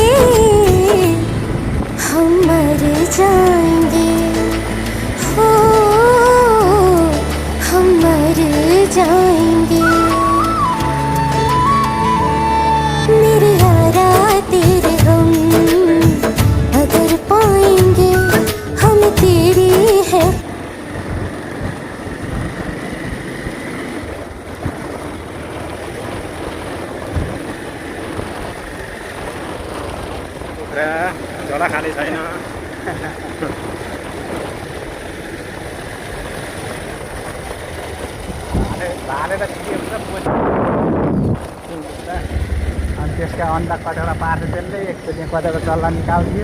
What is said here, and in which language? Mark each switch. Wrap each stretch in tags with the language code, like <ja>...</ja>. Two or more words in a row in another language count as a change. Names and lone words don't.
<hi>हम मर जाएंगे, हो हम मर जाएंगे। मेरे यारा तेरे गम अगर पाएंगे, हम तेरी है।</hi> <ne>कुखुरा झोला खाने छैन। भाले त अनि त्यसका अन्डा कतिवटा पार्छ त्यसले एकचोटि कतिवटा चल्ला निकाल्थ्यो।</ne>